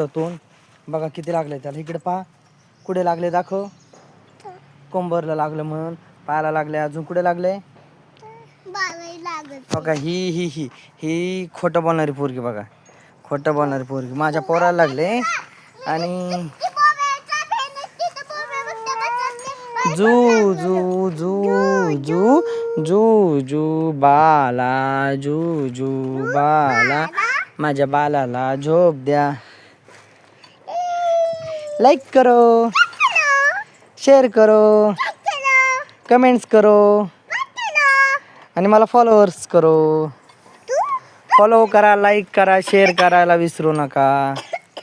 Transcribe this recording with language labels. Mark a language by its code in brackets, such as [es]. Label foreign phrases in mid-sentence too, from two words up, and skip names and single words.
[mr] तोंड बघा किती लागलंय त्याला. इकडे पहा कुठे लागले, दाखव. कंबरला लागलं म्हणून, पायाला लागले. अजून कुठे लागले बघा. ही खोटं बोलणारी पोरगी बघा, खोटं बोलणारी पोरगी. माझ्या पोराला लागले. आणि जू जू जू जू जू जू बाला, जू जू बाला, माझ्या बालाला झोप द्या. [hi] लाईक करो, शेअर करो, कमेंट्स करो [mr] आणि मला [hi] फॉलोअर्स करो. [mr] फॉलो करा, लाईक करा, शेअर करायला विसरू नका.